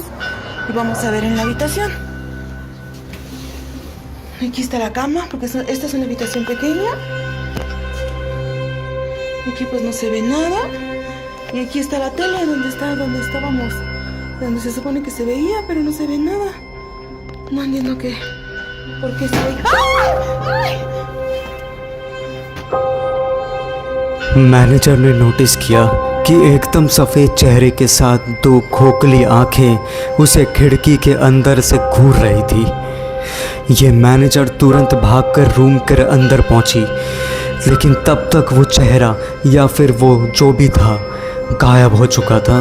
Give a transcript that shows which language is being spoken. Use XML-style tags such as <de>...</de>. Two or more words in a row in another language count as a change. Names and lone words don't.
<es>Y vamos a ver en la habitación. Aquí está la cama, porque esta es una habitación pequeña. Aquí pues no se ve nada. Y aquí está la tele donde estábamos, donde se supone que se veía, pero no se ve nada. No entiendo por qué se veía. ¡Ay!</es> <hi>मैनेजर ने नोटिस किया कि एकदम सफ़ेद चेहरे के साथ दो खोखली आंखें उसे खिड़की के अंदर से घूर रही थी। ये मैनेजर तुरंत भागकर रूम के अंदर पहुंची, लेकिन तब तक वो चेहरा या फिर वो जो भी था गायब हो चुका था।</hi>